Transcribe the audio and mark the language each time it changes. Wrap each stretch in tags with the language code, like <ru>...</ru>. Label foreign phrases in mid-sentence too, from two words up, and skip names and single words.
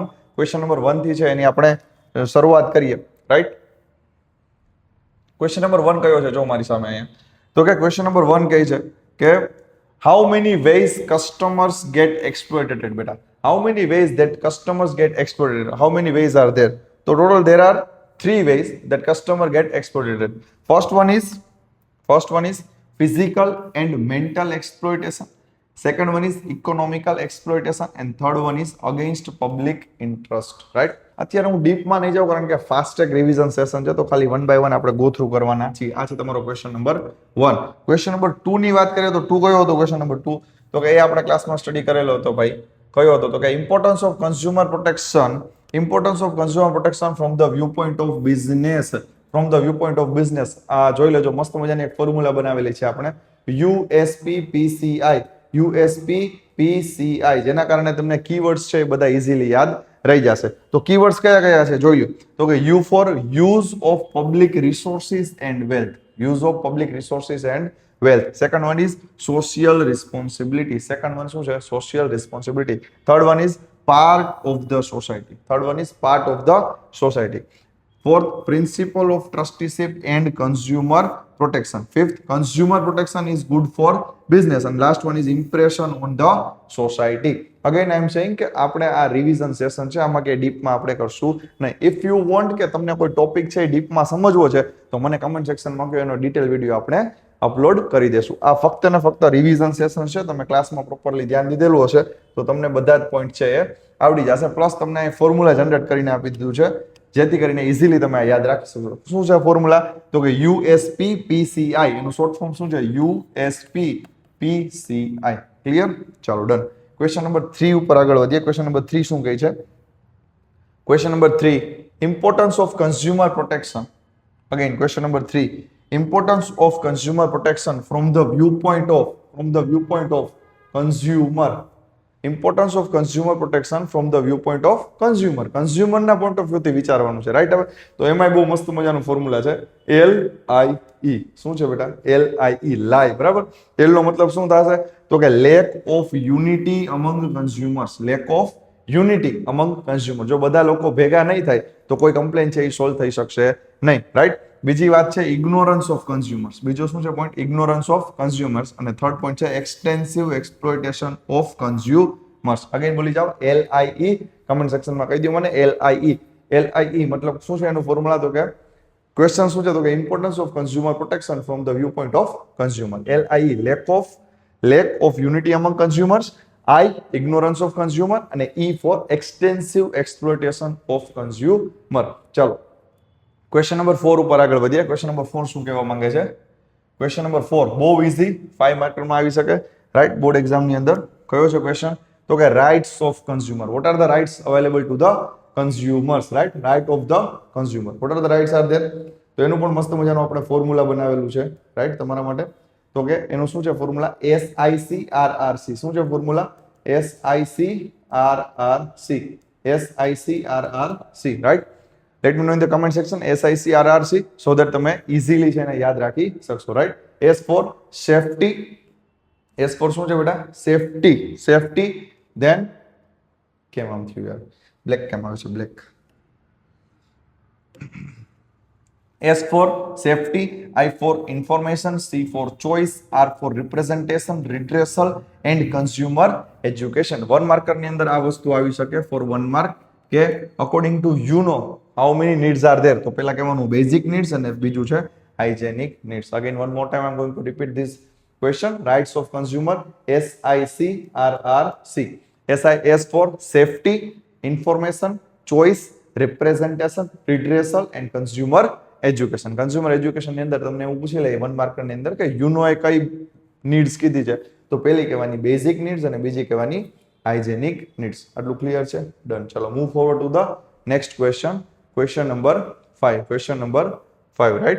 <en>question number</en> <gu>1 થી છે એની આપણે શરૂઆત કરીએ, રાઈટ?</gu> <en>question number</en> <gu>1 કયો છે જો મારી સામે અહીંયા? તો કે</gu> <en>question number 1</en> <gu>કહે છે કે</gu> <en>how many ways customers get exploited? બેટા, how many ways that customers get exploited? How many ways are there? તો total there are 3 ways that customer get exploited. First one is physical and mental exploitation. Second one is economical exploitation and third one is against public interest, right?</en> <gu>અત્યારે હું ડીપમાં નહીં જાઉં કારણ કે</gu> <en>fast track revision session</en> <gu>છે, તો ખાલી</gu> <en>one by one</en> <gu>આપણે</gu> <en>go through</en> <gu>કરવાના છીએ. આ છે તમારો</gu> <en>question number</en> <gu>1.</gu> <en>question number</en> <gu>2 ની વાત કરીએ તો 2 કયો હતો</gu> <en>question number</en> <gu>2? તો કે એ આપણે ક્લાસમાં સ્ટડી કરેલો હતો ભાઈ. કયો હતો? તો કે</gu> <en>importance of consumer protection. Importance of consumer protection from the viewpoint of business. From the viewpoint of business.</en> <gu>આ જોઈ લેજો, મસ્ત મજાની એક ફોર્મ્યુલા બનાવેલી છે આપણે, USP-PCI. USP-PCI, જેના કારણે તમને કીવર્ડ્સ છે એ બધા ઇઝીલી યાદ રહી જશે. તો કીવર્ડ્સ કયા કયા છે જોઈ લો. તો કે</gu> <en>U for use of public resources and wealth. Use of public resources and wealth. Second one is social responsibility. Second one</en> <gu>શું છે?</gu> <en>Social responsibility. Third one is part of the society. Third one is part of the society. Fourth, principle of trusteeship and consumer protection. Fifth, consumer protection is good for business. And last one is impression on the society. Again, I am saying</en> <gu>કે આપણે આ</gu> <en>revision session</en> <gu>છે, આમાં કે ડીપમાં આપણે કરશું નહીં.</gu> <en>if you want</en> <gu>કે તમને કોઈ ટોપિક છે ડીપમાં સમજવો છે તો મને</gu> <en>comment sectionમાં</en> <gu>કહો, એનો</gu> <en>detail video</en> <gu>આપણે અપલોડ કરી દેશું. આ ફક્ત ને ફક્ત</gu> <en>revision session</en> <gu>છે. તમે ક્લાસમાં પ્રોપરલી ધ્યાન દીધેલું હશે તો તમને બધા જ પોઈન્ટ છે એ આવડી જશે. પ્લસ તમને અહીં</gu> <en>formula generate</en> <gu>કરીને આપી દીધું છે, જેથી કરીને ઇઝીલી તમે યાદ રાખી શકો. શું છે ફોર્મ્યુલા? તો કે USP-PCI. એનું</gu> <en>short form</en> <gu>શું છે? USP-PCI. ક્લિયર? ચાલો ડન.</gu> <en>question number</en> <gu>3 ઉપર આગળ વધીએ.</gu> <en>question number</en> <gu>3 શું કહે છે?</gu> <en>Question number 3, importance of consumer protection. Again question number 3, importance of consumer protection from the viewpoint of consumer. Importance of consumer protection from the viewpoint of consumer.</en> <gu>Consumer ના</gu> <en>point of view</en> <gu>થી વિચારવાનું છે, રાઈટ? હવે તો એમાં બહુ મસ્ત મજાનું ફોર્મ્યુલા છે, LIE. શું છે બેટા? LIE, લાઈ. બરાબર. એલ નો મતલબ શું થશે? તો કે</gu> <en>lack of unity among consumers. Lack of unity among consumers.</en> <gu>જો બધા લોકો ભેગા નહીં થાય તો કોઈ કમ્પ્લેન છે એ સોલ્વ થઈ શકશે નહીં, રાઈટ? બીજી વાત છે</gu> <en>ignorance of consumers.</en> <gu>બીજો શું છે પોઈન્ટ?</gu> <en>ignorance of consumers. અને third point છે extensive exploitation of consumers.</en> <gu>અગેન બોલી જાઓ, LIE.</gu> <en>comment sectionમાં</en> <gu>કહી દો મને LIE. LIE મતલબ શું છે એનું ફોર્મ્યુલા? તો કે ક્વેશ્ચન શું છે? તો કે</gu> <en>importance of consumer protection from the view point of consumer. LIE, lack of unity among consumers. I, ignorance of consumer. અને E for extensive exploitation of consumer.</en> <gu>ચાલો</gu> <en>question number</en> <gu>4 ઉપર આગળ વધીએ.</gu> <en>question number</en> <gu>4 શું કહેવા માંગે છે?</gu> <en>question number</en> <gu>4 બહુ ઇઝી, 5 માર્કમાં આવી શકે, રાઈટ?</gu> <en>board examની</en> <gu>અંદર કયો છે ક્વેશ્ચન? તો કે</gu> <en>rights of consumer. What are the rights available to the consumers, right? Right of the consumer. What are the rights are there?</en> <gu>તો એનું પણ મસ્ત મજાનું આપણે ફોર્મ્યુલા બનાવેલું છે, રાઈટ, તમારા માટે. તો કે એનું શું છે ફોર્મ્યુલા? SICRRC. શું છે ફોર્મ્યુલા?</gu> <en>SICRRC, right? Let me know in the comment section SICRRC so that તમે easily છે</en> <gu>એને યાદ રાખી શકશો,</gu> <en>right? S for safety. S for</en> <gu>શું છે બેટા? Safety. Then કેમ આમ થયું યાર? બ્લેક કેમ આવે છે? બ્લેક.</gu> <en>S for safety, I for information, C for choice, R for representation, redressal and consumer education. 1 માર્કર</en> <gu>ની અંદર આ વસ્તુ આવી શકે</gu> <en>for 1 mark કે according to you know how many needs are there.</en> <gu>તો પહેલા કહેવાનું</gu> <en>basic needs</en> <gu>અને બીજું છે</gu> <en>hygienic needs. Again one more time I am going to repeat this question. Rights of consumer, SICRRC. S for safety, information, choice, representation, redressal and consumer education. consumer education</en> <gu>ની અંદર તમને એવું પૂછી લે 1 માર્કર ની અંદર કે</gu> <en>you know</en> <gu>એ કઈ નીડ્સ કીધી છે, તો પહેલી કહેવાની</gu> <en>basic needs</en> <gu>અને બીજી કહેવાની</gu> <en>hygienic needs.</en> <gu>આટલું ક્લિયર છે? ડન.</gu> <en>ચલો Move forward to the next question. Question number 5. Question number 5, right?</en>